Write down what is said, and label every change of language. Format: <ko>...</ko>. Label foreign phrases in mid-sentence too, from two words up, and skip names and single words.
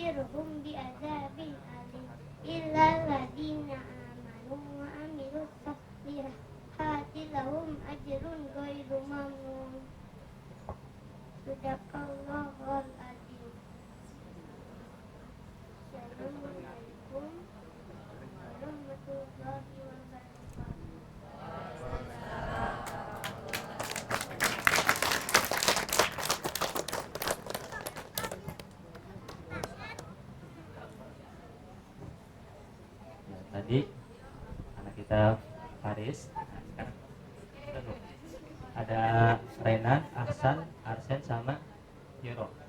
<ar>هم بعذاب أليم إلا الذين آمنوا وعملوا الصالحات لهم أجر غير ممنون. صدق الله العظيم. السلام عليكم ورحمة الله وبركاته.</ar> <id>Ya, tadi anak kita Faris, sekarang ada Renan, Ahsan, Arsen sama Yoro.</id>